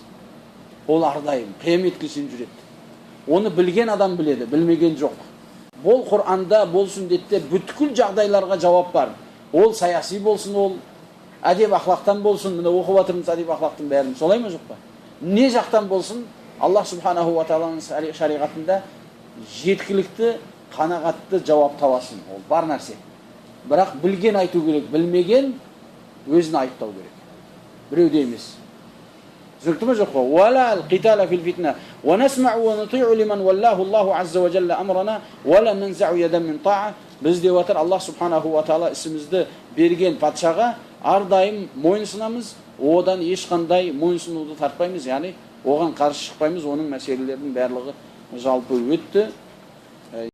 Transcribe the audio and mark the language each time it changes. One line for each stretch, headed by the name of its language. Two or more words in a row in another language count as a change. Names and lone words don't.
Kazakh: Ол ардайым, қияметке шейін жүреді. Оны білген адам біледі, білмеген жоқ. Бол Құр'анда, бол сүндетте бүткіл жағдайларға жауап бар. Ол саяси болсын, ол әдеп ақлақтан болсын, міне оқып жатырмыз әдеп ақлақтың бәрін. Солай ма жоқ па? Не жақтан болсын,
Arabic: الله سبحانه وتعالى
Kazakh: шариғатында жеткілікті, қанағатты жауап табасын. Ол бар нәрсе. Бірақ білген айту керек, білмеген өзін айыптау керек. Біреуде емес. Түсінікті ме жоқ па?
Arabic: ولا القتال في الفتنة ونسمع ونطيع لمن ولاه الله عز وجل أمرنا ولا ننزع يدا من طاعة.
Kazakh: Біз деп отыр,
Arabic: الله سبحانه وتعالى
Kazakh: ісімізді берген патшаға ардайым мойынсынамыз, одан ешқандай мойынсынуды тартпаймыз, яғни оған қарсы шықпаймыз, оның мәселелерінің барлығы жалпы өтті.